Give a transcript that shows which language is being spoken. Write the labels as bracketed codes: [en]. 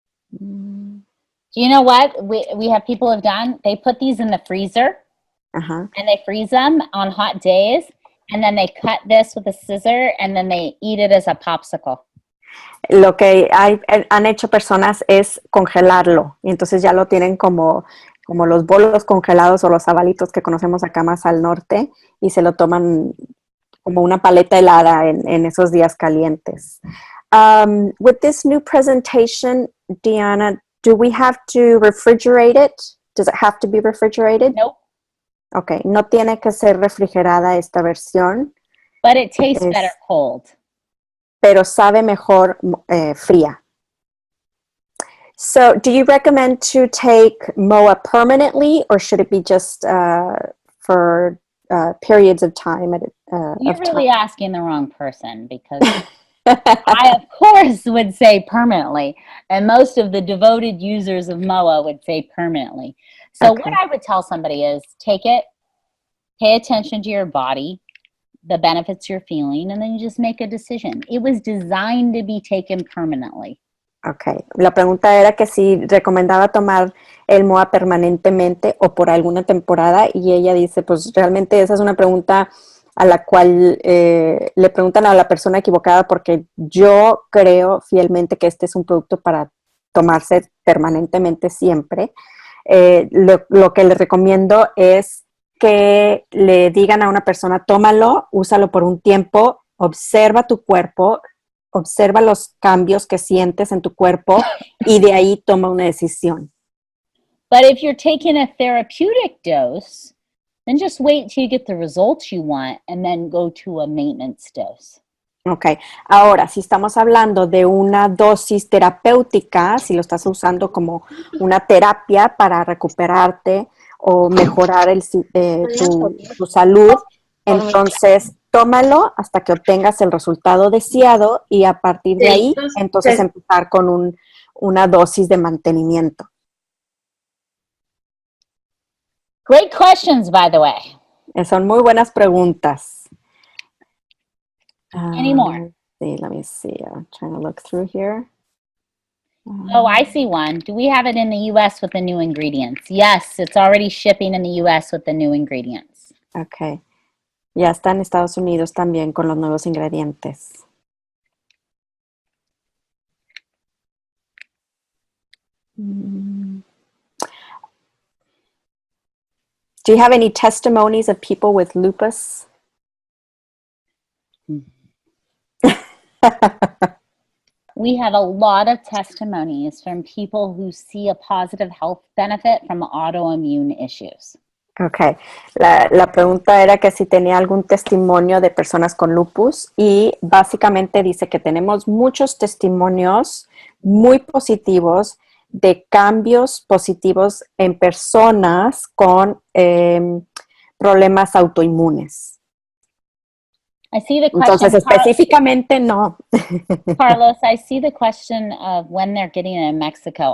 [en] You know what we have people have done? They put these in the freezer and they freeze them on hot days and then they cut this with a scissor and then they eat it as a popsicle. [es] Lo que han hecho personas es congelarlo y entonces ya lo tienen como los bolos congelados o los sabalitos que conocemos acá más al norte y se lo toman como una paleta helada en esos días calientes. [en] With this new presentation, Deanna, do we have to refrigerate it? Does it have to be refrigerated? Nope. [es] Okay, no tiene que ser refrigerada esta versión. [en] But it tastes better cold. [es] Pero sabe mejor fría. [en] So, do you recommend to take MOA permanently or should it be just for periods of time? You're really asking the wrong person because I, of course, would say permanently. And most of the devoted users of MOA would say permanently. So Okay. what I would tell somebody is take it, pay attention to your body, the benefits you're feeling, and then you just make a decision. It was designed to be taken permanently. [es] Ok, la pregunta era que si recomendaba tomar el MOA permanentemente o por alguna temporada, y ella dice, pues realmente esa es una pregunta a la cual le preguntan a la persona equivocada, porque yo creo fielmente que este es un producto para tomarse permanentemente siempre. Lo que le recomiendo es que le digan a una persona, tómalo, úsalo por un tiempo, observa tu cuerpo, observa los cambios que sientes en tu cuerpo y de ahí toma una decisión. [en] But if you're taking a therapeutic dose, then just wait till you get the results you want and then go to a maintenance dose. [es] Ok, ahora, si estamos hablando de una dosis terapéutica, si lo estás usando como una terapia para recuperarte o mejorar tu salud, entonces tómalo hasta que obtengas el resultado deseado y a partir de ahí, entonces empezar con una dosis de mantenimiento. [en] Great questions, by the way. [es] Son muy buenas preguntas. [en] Any more? Let me see. I'm trying to look through here. Oh, I see one. Do we have it in the U.S. with the new ingredients? Yes, it's already shipping in the U.S. with the new ingredients. Ok. [es] Ya está en Estados Unidos también con los nuevos ingredientes. [en] Do you have any testimonies of people with lupus? We have a lot of testimonies from people who see a positive health benefit from autoimmune issues. [es] Ok, la pregunta era que si tenía algún testimonio de personas con lupus y básicamente dice que tenemos muchos testimonios muy positivos de cambios positivos en personas con problemas autoinmunes. [en] I see the question. [es] Entonces, específicamente no. [en] Carlos, I see the question of when they're getting it in Mexico.